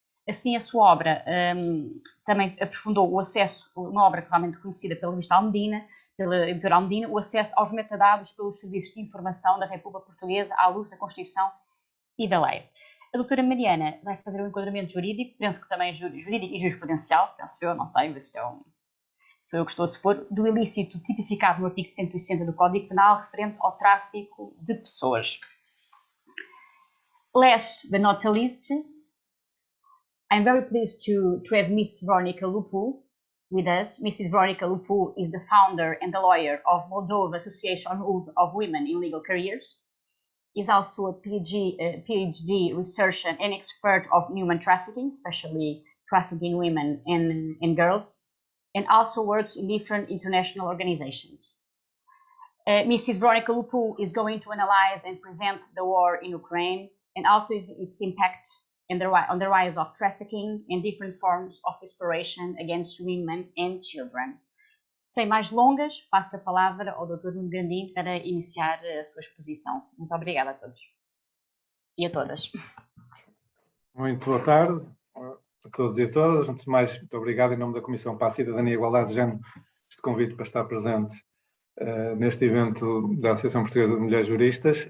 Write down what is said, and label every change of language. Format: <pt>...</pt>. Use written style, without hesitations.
<pt>Assim, a sua obra também aprofundou o acesso, uma obra realmente conhecida pela revista Almedina, pela editora Almedina, o acesso aos metadados pelos serviços de informação da República Portuguesa à luz da Constituição e da lei. A doutora Mariana vai fazer um enquadramento jurídico, penso que também jurídico e jurisprudencial, penso eu, não sei, mas sou eu que estou a supor, do ilícito tipificado no artigo 160 do Código Penal referente ao tráfico de pessoas.</pt> <en>Last but not least, I'm very pleased to have Miss Veronica Lupu with us. Mrs. Veronica Lupu is the founder and the lawyer of Moldova Association of Women in Legal Careers. Is also a PhD researcher and expert of human trafficking, especially trafficking women and girls, and also works in different international organizations. Mrs. Veronica Lupu is going to analyze and present the war in Ukraine and also its impact on the rise of trafficking and different forms of exploitation against women and children.</en> <pt>Sem mais longas, passo a palavra ao Dr. Nuno Gradim para iniciar a sua exposição. Muito obrigada a todos e a todas. Muito boa tarde a todos e a todas. Antes de mais, muito obrigado em nome da Comissão para a Cidadania e Igualdade de Género, este convite para estar presente neste evento da Associação Portuguesa de Mulheres Juristas.</pt>